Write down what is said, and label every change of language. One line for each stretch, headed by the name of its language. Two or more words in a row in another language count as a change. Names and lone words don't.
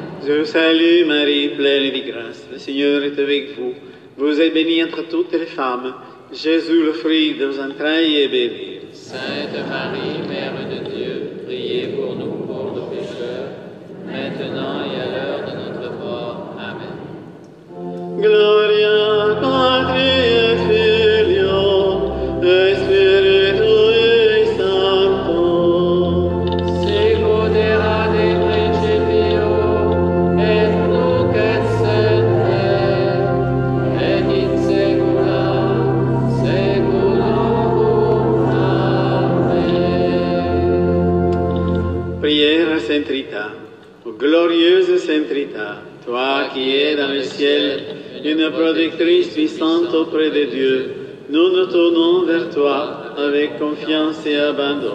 French: Je vous salue Marie, pleine de grâce, le Seigneur est avec vous. Vous êtes bénie entre toutes les femmes. Jésus, le fruit de vos entrailles, est béni. Sainte Marie, Mère de Dieu, priez pour nous pauvres pécheurs, maintenant et à l'heure de notre mort. Amen.
Latin: Gloria Patri et Filio et Spiritui Sancto. Sicut erat in principio, et nunc et semper, et in saecula saeculorum. Amen.
French: Prière à Sainte Rita. Ô glorieuse Sainte Rita, toi qui es dans le ciel, une protectrice puissante auprès de Dieu, nous nous tournons vers toi avec confiance et abandon.